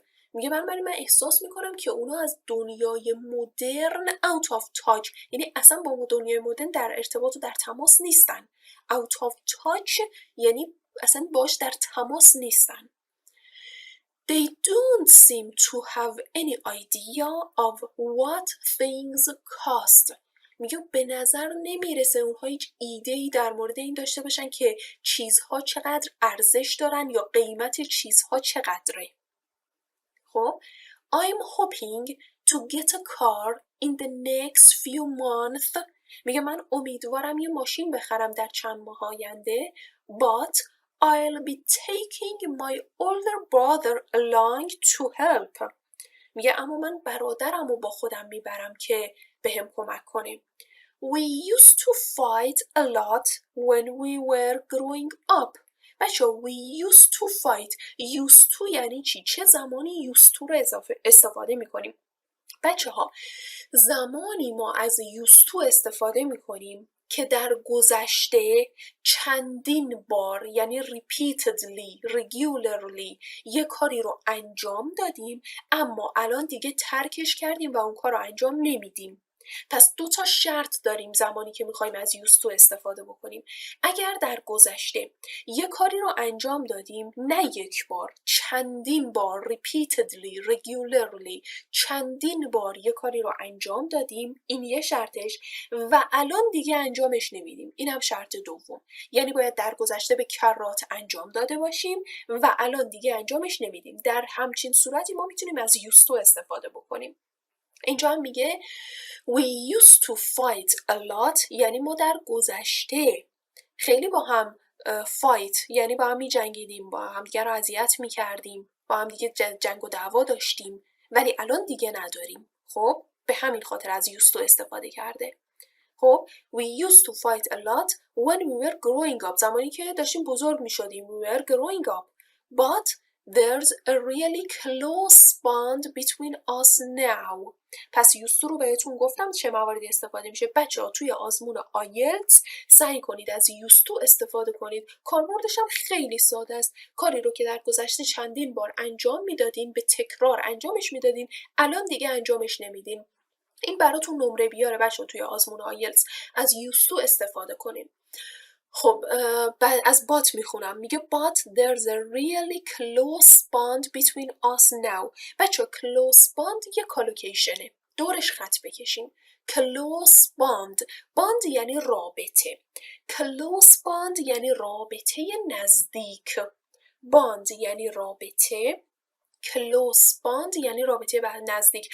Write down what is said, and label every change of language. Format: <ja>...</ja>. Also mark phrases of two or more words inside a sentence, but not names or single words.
<fa>میگه من احساس میکنم که اونا از دنیای مدرن</fa> <en>out of touch</en> <fa>یعنی اصلا با دنیای مدرن در ارتباط و در تماس نیستن.</fa> <en>out of touch</en> <fa>یعنی اصلا باش در تماس نیستن.</fa> <en>They don't seem to have any idea of what things cost.</en> <fa>میگه به نظر نمیرسه اونها هیچ ایده‌ای در مورد این داشته باشن که چیزها چقدر ارزش دارن یا قیمت چیزها چقدره.</fa> <en>خب I'm hoping to get a car in the next few months.</en> <fa>میگه من امیدوارم یه ماشین بخرم در چند ماه آینده.</fa> <en>But I'll be taking my older brother along to help.</en> <fa>میگه اما من برادرم رو با خودم میبرم که بهم کمک کنه.</fa> <en>We used to fight a lot when we were growing up. بچه we used to fight. used to</en> <fa>یعنی چی؟ چه زمانی</fa> <en>used to</en> <fa>رو استفاده میکنیم؟ بچه ها زمانی ما از</fa> <en>used to</en> <fa>استفاده میکنیم که در گذشته چندین بار یعنی</fa> <en>repeatedly, regularly</en> <fa>یه کاری رو انجام دادیم اما الان دیگه ترکش کردیم و اون کار رو انجام نمیدیم. پس 2 تا شرط داریم زمانی که میخوایم از</fa> <en>used to</en> <fa>استفاده بکنیم. اگر در گذشته یه کاری رو انجام دادیم نه یک بار، چندین بار</fa> <en>repeatedly, regularly</en> <fa>چندین بار یه کاری رو انجام دادیم، این یه شرطش، و الان دیگه انجامش نمیدیم، اینم شرط دوم. یعنی باید در گذشته به کرات انجام داده باشیم و الان دیگه انجامش نمیدیم. در همچین صورتی ما میتونیم از</fa> <en>used to</en> <fa>استفاده بکنیم. اینجا هم میگه</fa> <en>we used to fight a lot</en> <fa>یعنی ما در گذشته خیلی با هم fight یعنی با هم میجنگیدیم، با هم دیگه رو اذیت میکردیم، با هم دیگه جنگ و دعوا داشتیم ولی الان دیگه نداریم. خب به همین خاطر از</fa> <en>used to</en> <fa>استفاده کرده. خب</fa> <en>we used to fight a lot when we were growing up</en> <fa>زمانی که داشتیم بزرگ میشدیم</fa> <en>we were growing up but there's a really close bond between us now.</en> <fa>پس used to رو بهتون گفتم چه مواردی استفاده میشه. بچه‌ها توی آزمون آیلتس سعی کنید از</fa> <en>used to</en> <fa>استفاده کنید. کاربردش هم خیلی ساده است. کاری رو که در گذشته چندین بار انجام میدادین به تکرار انجامش میدادین الان دیگه انجامش نمیدین. این براتون نمره بیاره بچه توی آزمون آیلتس از</fa> <en>used to</en> <fa>استفاده کنین. خب از بات میخونم.</fa> <en>میگه but there's a really close bond between us now.</en> <fa>بچه</fa> <en>close bond</en> <fa>یه کالوکیشنه، دورش خط بکشین.</fa> <en>close bond</en> <fa>یعنی رابطه.</fa> <en>close bond</en> <fa>یعنی رابطه نزدیک. bond یعنی رابطه،</fa> <en>close bond</en> <fa>یعنی رابطه به نزدیک.</fa>